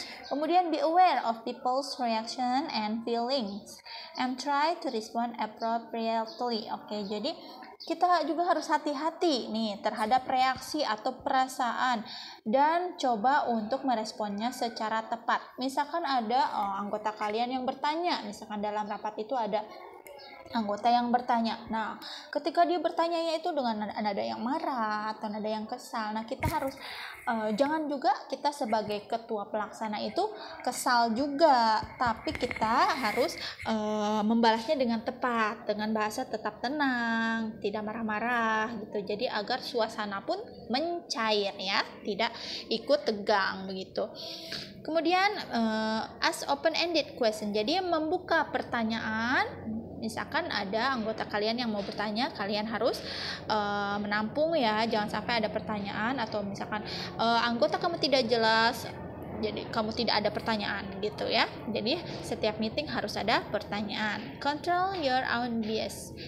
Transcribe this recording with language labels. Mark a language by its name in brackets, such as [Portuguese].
[Indonesian] Kemudian [English] be aware of people's reaction and feelings and try to respond appropriately. [Indonesian] Jadi kita juga harus hati-hati nih terhadap reaksi atau perasaan dan coba untuk meresponnya secara tepat. Misalkan ada anggota kalian yang bertanya, misalkan dalam rapat itu ada anggota yang bertanya. Nah, ketika dia bertanya itu dengan nada yang marah atau nada yang kesal. Nah, kita harus jangan juga kita sebagai ketua pelaksana itu kesal juga, tapi kita harus membalasnya dengan tepat, dengan bahasa tetap tenang, tidak marah-marah gitu. Jadi agar suasana pun mencair ya, tidak ikut tegang begitu. Kemudian [English] ask open-ended question. [Indonesian] Jadi membuka pertanyaan. Misalkan ada anggota kalian yang mau bertanya, kalian harus menampung ya, jangan sampai ada pertanyaan atau misalkan anggota kamu tidak jelas, jadi kamu tidak ada pertanyaan gitu ya. Jadi setiap meeting harus ada pertanyaan. [English] Control your own bias.